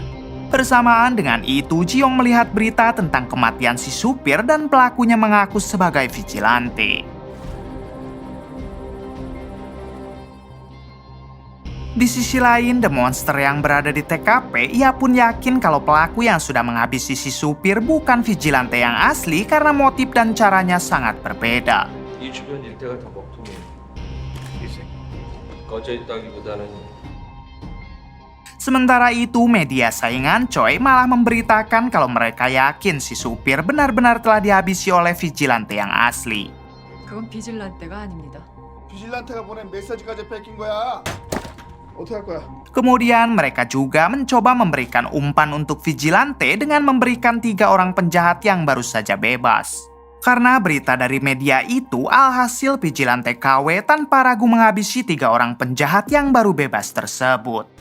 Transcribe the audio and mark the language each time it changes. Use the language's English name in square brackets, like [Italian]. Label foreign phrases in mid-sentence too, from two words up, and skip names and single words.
[Indonesian] Bersamaan dengan itu, Ji-yong melihat berita tentang kematian si supir dan pelakunya mengaku sebagai vigilante. Di sisi lain, The Monster yang berada di TKP, ia pun yakin kalau pelaku yang sudah menghabisi si supir bukan vigilante yang asli karena motif dan caranya sangat berbeda. [Korean] 이 주변 일대가 다 먹통이야. 이 새끼. 꺼져 있다기보다는 [Indonesian] Sementara itu, media saingan Choi malah memberitakan kalau mereka yakin si supir benar-benar telah dihabisi oleh vigilante yang asli. [Korean] 그건 비질란테가 아닙니다. 비질란테가 보낸 메시지까지 뺏긴 거야. 어떻게 할 거야? [Indonesian] Kemudian mereka juga mencoba memberikan umpan untuk vigilante dengan memberikan 3 orang penjahat yang baru saja bebas. Karena berita dari media itu, alhasil vigilante KW tanpa ragu menghabisi 3 orang penjahat yang baru bebas tersebut.